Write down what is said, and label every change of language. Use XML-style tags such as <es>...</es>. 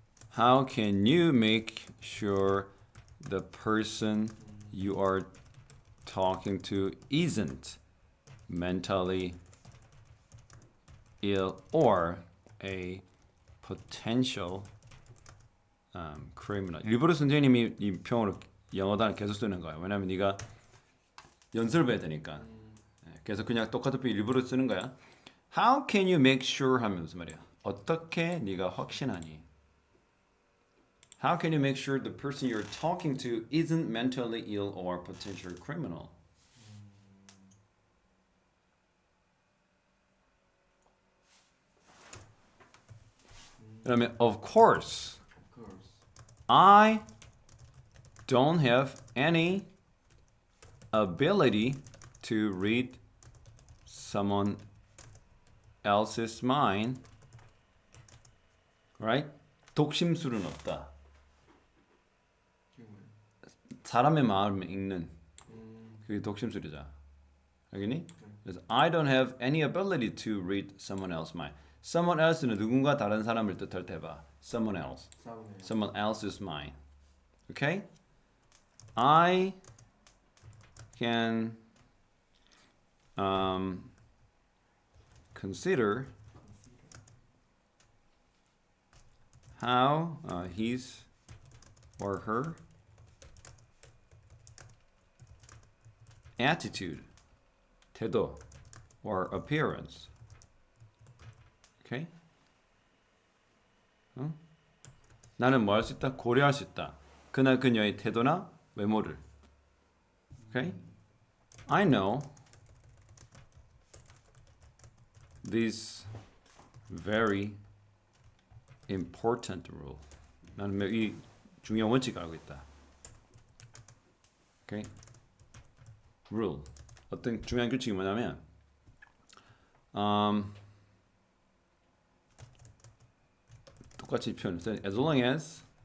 <en>How can you make sure the person you are talking to isn't mentally ill or a potential criminal?</en> <ko>일부러 선생님이 이 평으로 영어 단어 계속 쓰는 거야. 왜냐면 네가 연습을 해야 되니까. 그래서 그냥 똑같은 표현 일부러 쓰는 거야. How can you make sure 하면 무슨 말이야? 어떻게 네가 확신하니?</ko> <en>How can you make sure the person you're talking to isn't mentally ill or potential criminal?</en> <ko>그다음에 of course,</ko> <en>Of course. I don't have any ability to read someone else's mind.</en> <ko>Right? 독심술은 없다. 이게 뭐야? 사람의 마음을 읽는 그게 독심술이자. 알겠니?</ko> <en>그래서 I don't have any ability to read someone else's mind.</en> <ko>Someone else는 누군가 다른 사람을 뜻할 때 봐.</ko> <en>Someone else.</en> <ko>싸우네요.</ko> <en>Someone else's mind. Okay? I can consider how his or her attitude, 태도, or appearance. Okay?</en> <ko>나는 뭐 할 수 있다? 고려할 수 있다. 그나 그녀의 태도나 외모를.</ko> <en>Okay? I know this very important rule.</en> <ko>나는 이 중요한 원칙을 알고 있다.</ko> <en>Okay? Rule.</en> <ko>어떤 중요한 규칙이 뭐냐면 똑같이 표현해서 as long as</ko>